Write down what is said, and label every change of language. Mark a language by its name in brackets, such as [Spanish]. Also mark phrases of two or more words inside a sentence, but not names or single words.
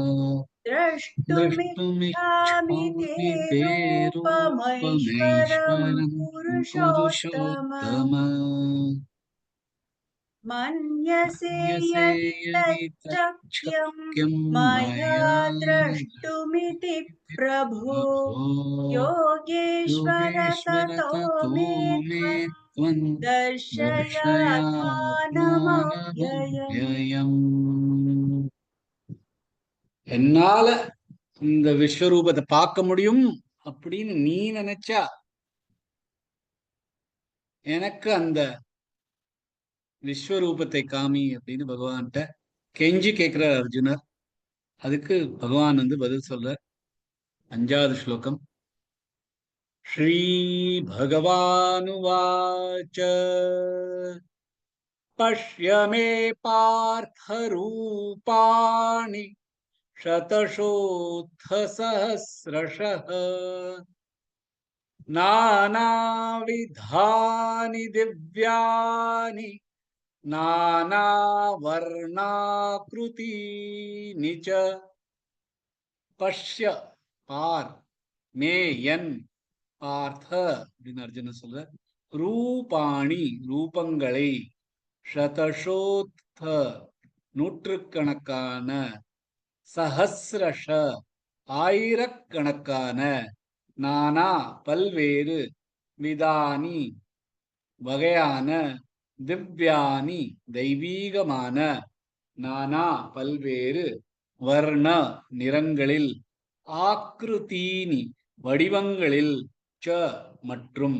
[Sanskrit] द्रष्टुमिच्छामि ते रूपमैश्वरं पुरुषोत्तम मन्यसे यदि तच्चक्यं मया द्रष्टुमिति प्रभो योगेश्वर ततो मे त्वं दर्शयात्मानमव्ययम् [Tamil] என்னால இந்த விஸ்வரூபத்தை பார்க்க முடியும் அப்படின்னு நீ நினைச்சா எனக்கு அந்த விஸ்வரூபத்தை காமி அப்படின்னு பகவான்கிட்ட கெஞ்சி கேட்கிறார் அர்ஜுனர். அதுக்கு பகவான் பதில் சொல்ற. 5வது ஸ்லோகம். [Sanskrit] श्री भगवानुवाच पश्य मे पार्थ रूपाणि शतशोऽथ सहस्रशः नानाविधानि दिव्यानि नानावर्णाकृतीनि च पश्य पार मे यन பார்த்த [Tamil] அப்படின்னு அர்ஜுனன் சொல்ற. ரூபாணி ரூபங்களை, சதசோத்த நூற்றுக்கணக்கான, சஹஸ்ரஷ ஆயிரக்கணக்கான, நானா பல்வேறு, விதானி வகையான, திவ்யானி தெய்வீகமான, நானா பல்வேறு, வர்ண நிறங்களில், ஆக்ருதீனி வடிவங்களில், ச மற்றும்.